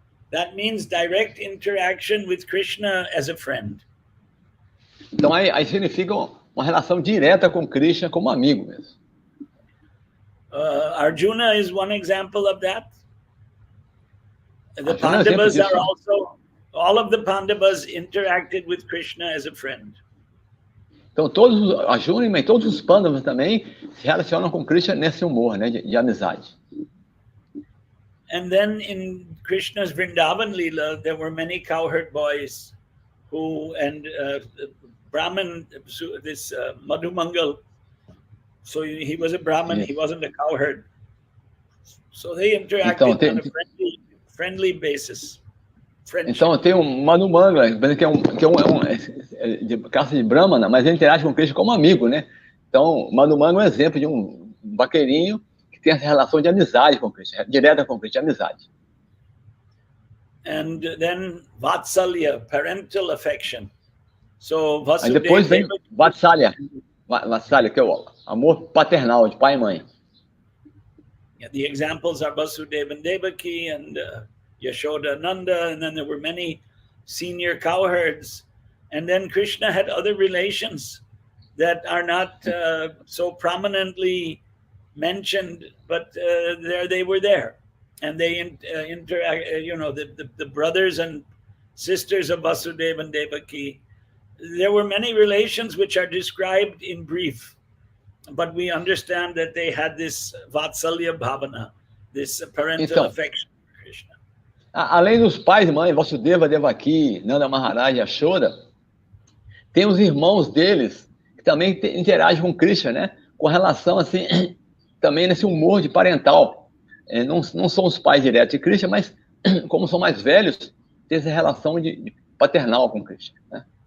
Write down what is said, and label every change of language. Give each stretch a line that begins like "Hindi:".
English: That means direct interaction with Krishna as a friend.
Portuguese: Então aí significa uma relação direta com Krishna como amigo mesmo.
English: Arjuna is one example of that. The Pandavas are also, all of the Pandavas interacted with Krishna as a friend.
Portuguese: Então todos Arjuna e todos os Pandavas também se relacionam com Krishna nesse humor, né, de amizade.
English: And then in Krishna's Vrindavan Leela, there were many cowherd boys and Brahman, this Madhumangal, so he was a Brahman, he wasn't a cowherd. So they interacted on a friendly basis. Friendship.
Portuguese: Então tem um Madhumangala, que é de caça de Brahmana, mas ele interage com Krishna como amigo, né? Então, Madhumangala é um exemplo de um vaqueirinho que tem essa relação de amizade com Krishna, direta com Krishna, amizade.
English: And then Vatsalya, parental affection. So
Portuguese: Aí depois vem Vatsalya, que é o amor paternal, de pai e mãe.
English: Yeah, the examples are Vasudeva and Devaki and Yashoda Nanda, and then there were many senior cowherds. And then Krishna had other relations that are not so prominently mentioned, but they were there. And they interact, the brothers and sisters of Vasudeva and Devaki. There were many relations which are described in brief, but we understand that they had this Vatsalya Bhavana, this parental affection for Krishna.
Portuguese: Além dos pais e mães, Vasudeva, Devaki, Nanda Maharaj e Yashoda, tem os irmãos deles que também interagem com Krishna, né? Com relação, assim, também nesse humor de parental. Não são os pais diretos de Krishna, mas como são mais velhos, tem essa relação de paternal com Krishna, né?